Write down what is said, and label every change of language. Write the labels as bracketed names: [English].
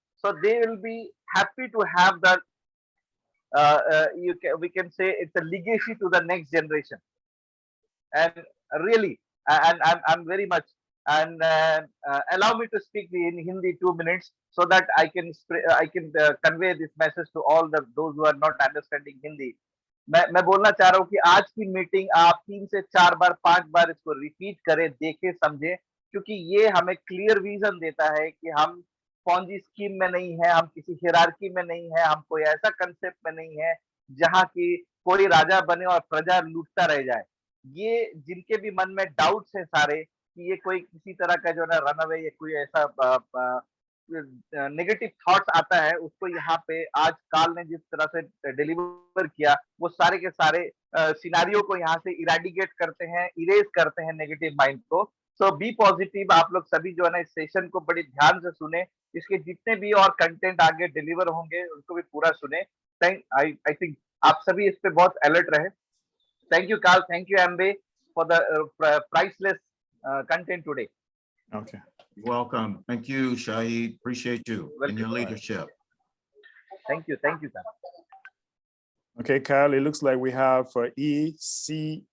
[English] So they will be happy to have that. We can say it's a legacy to the next generation. And really, and I'm very much, and allow me to speak in Hindi 2 minutes so that I can convey this message to all those who are not understanding Hindi. [Hindi] मैं बोलना चाह रहा हूँ कि आज की meeting आप 3 से 4 बार 5 बार इसको रिपीट करें, देखें, समझें, क्योंकि ये हमें क्लियर विजन देता है कि हम पॉन्जी स्कीम में नहीं है, हम किसी हिरार्की में नहीं है, हम कोई ऐसा कंसेप्ट में नहीं है जहां की कोई राजा बने और प्रजा लूटता रह जाए. ये जिनके भी मन में डाउट्स है सारे कि ये कोई किसी तरह का जो ना रनअवे या कोई ऐसा नेगेटिव थॉट्स आता है, उसको यहाँ पे आज काल ने जिस तरह से डिलीवर किया, वो सारे के सारे सिनारियो को यहाँ से इरेडिकेट करते हैं, इरेज करते हैं नेगेटिव माइंड को. [English] So be positive. [Hindi] आप लोग सभी जो है ना इस सेशन को बड़ी ध्यान से सुने, इसके जितने भी और कंटेंट आगे डिलीवर होंगे उनको भी पूरा सुने. [English] I think [Hindi] आप सभी इस पे बहुत अलर्ट रहे. [English] Thank you, Carl. Thank you, MB, for the priceless content today. Okay. Welcome. Thank you, Shahid. Appreciate you and your leadership. Thank you. Thank you, sir. Okay, Kyle, it looks like we have ECS.